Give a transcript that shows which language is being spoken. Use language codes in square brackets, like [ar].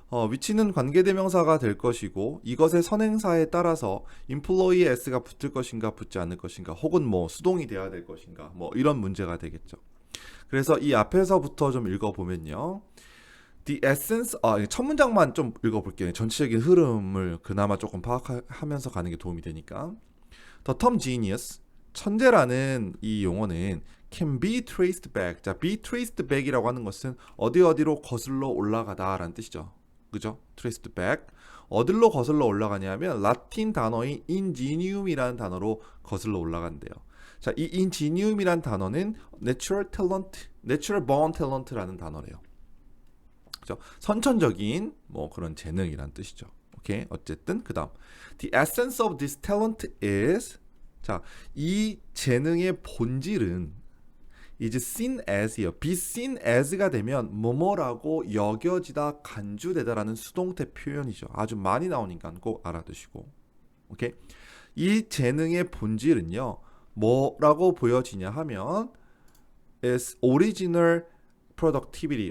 [ko] 위치는 관계대명사가 될 것이고 이것의 선행사에 따라서 employee에 s가 붙을 것인가 붙지 않을 것인가 혹은 뭐 수동이 돼야 될 것인가 뭐 이런 문제가 되겠죠. 그래서 이 앞에서부터 좀 읽어보면요. [en] The essence, [ko] 첫 문장만 좀 읽어볼게요. 전체적인 흐름을 그나마 조금 파악하면서 가는 게 도움이 되니까. [en] The term genius, [ko] 천재라는 이 용어는 [en] can be traced back. [ko] 자, be traced back이라고 하는 것은 어디로 거슬러 올라가다라는 뜻이죠. 그죠? traced back. 어디로 거슬러 올라가냐면 라틴 단어인 ingenium이라는 단어로 거슬러 올라간대요. 자, 이 ingenium이라는 단어는 [en] natural talent, natural born talent [ko] 라는 단어래요. 그죠? 선천적인 뭐 그런 재능이란 뜻이죠. 오케이. 어쨌든 그다음 [en] the essence of this talent is [ko] 자, 이 재능의 본질은 [en] is seen as이요. [ko] be seen as가 되면 뭐뭐라고 여겨지다 간주되다라는 수동태 표현이죠. 아주 많이 나오니까 꼭 알아두시고. 오케이. 이 재능의 본질은요. 뭐라고 보여지냐 하면 [en] is original productivity.